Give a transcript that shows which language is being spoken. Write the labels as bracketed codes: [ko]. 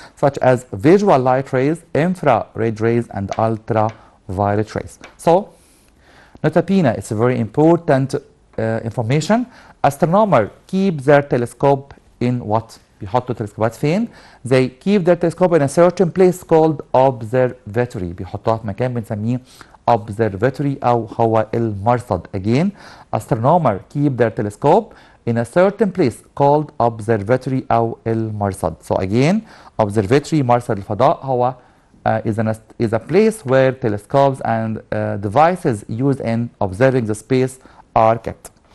[en] Such as visual light rays, infrared rays, and ultraviolet rays. So notabene, it's a very important information. Astronomers keep their telescope in what? [ar] بيحطوا تلسكوبات فين؟ [en] They keep their telescope in a certain place called observatory. [ar] بيحطوها في مكان بنسميه observatory أو هو المرصد. [en] Again, astronomers keep their telescope in a certain place called observatory [ar] أو المرصد. [en] So again, observatory [ar] مرصد الفضاء هو [en] is a place where telescopes and devices used in observing the space are kept.